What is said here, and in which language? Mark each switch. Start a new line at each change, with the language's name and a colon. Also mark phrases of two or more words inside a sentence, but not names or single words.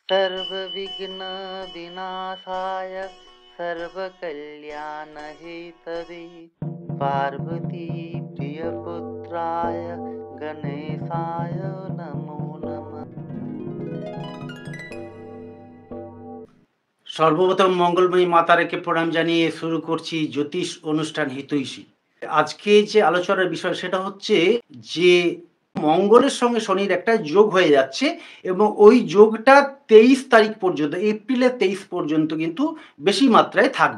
Sanskrit: सर्वविघ्न विनाशाय सर्वकल्याणहेतवे पार्वती प्रियपुत्राय गणेशाय नमो नमः।
Bangla: সর্বপ্রথম মঙ্গলময়ী মাতা রেখে প্রণাম জানিয়ে শুরু করছি জ্যোতিষ অনুষ্ঠান হিতৈষী। আজকে যে আলোচনার বিষয় সেটা হচ্ছে যে মঙ্গলের সঙ্গে শনির একটা যোগ হয়ে যাচ্ছে এবং ওই যোগটা 23 তারিখ পর্যন্ত, এপ্রিলের 23 পর্যন্ত কিন্তু বেশি মাত্রায় থাকবে।